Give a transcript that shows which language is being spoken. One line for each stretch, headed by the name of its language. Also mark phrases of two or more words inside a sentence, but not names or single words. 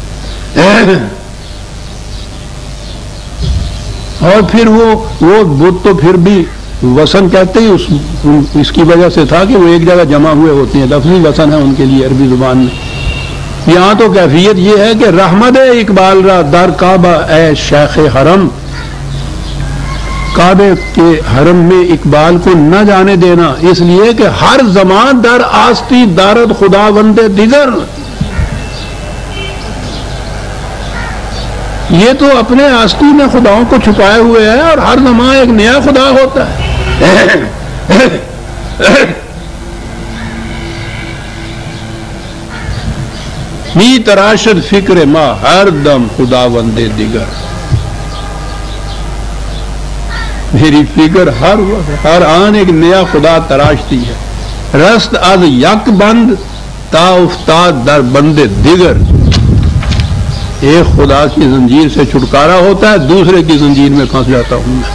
Urdu: اور پھر وہ بت تو پھر بھی وسن کہتے ہیں، اس کی وجہ سے تھا کہ وہ ایک جگہ جمع ہوئے ہوتے ہیں، لفظی وسن ہے ان کے لیے عربی زبان میں۔
Persian: یہاں تو کیفیت یہ ہے کہ رحمت اقبال را در کعبہ اے شیخ حرم،
Urdu: کعبے کے حرم میں اقبال کو نہ جانے دینا، اس لیے کہ
Persian: ہر زمان در آستی دارد خدا بندے دیگر۔
Urdu: یہ تو اپنے آستی میں خداؤں کو چھپائے ہوئے ہے اور ہر زمان ایک نیا خدا ہوتا ہے۔
Persian: می تراشد فکر ما ہر دم خدا بندے دیگر،
Urdu: میری فکر ہر وقت ہر آن ایک نیا خدا تراشتی ہے۔
Persian: رست از یک بند تا افتاد در بندے دیگر،
Urdu: ایک خدا کی زنجیر سے چھٹکارا ہوتا ہے، دوسرے کی زنجیر میں پھنس جاتا ہوں میں۔